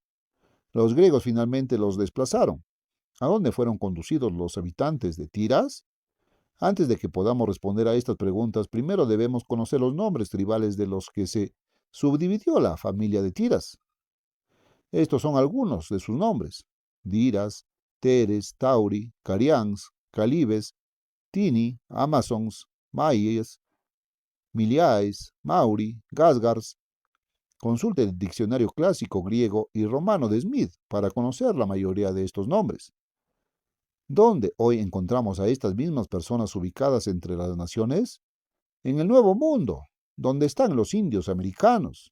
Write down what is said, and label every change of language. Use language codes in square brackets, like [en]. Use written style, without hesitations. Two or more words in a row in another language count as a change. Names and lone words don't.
[es] Los griegos finalmente los desplazaron. ¿A dónde fueron conducidos los habitantes de Tiras? Antes de que podamos responder a estas preguntas, primero debemos conocer los nombres tribales de los que se subdividió la familia de Tiras. Estos son algunos de sus nombres: Diras, Teres, Tauri, Carians, Calibes, Tini, Amazons, Maies, Miliaes, Mauri, Gasgars. Consulte el diccionario clásico griego y romano de Smith para conocer la mayoría de estos nombres. ¿Dónde hoy encontramos a estas mismas personas ubicadas entre las naciones? En el Nuevo Mundo, donde están los indios americanos.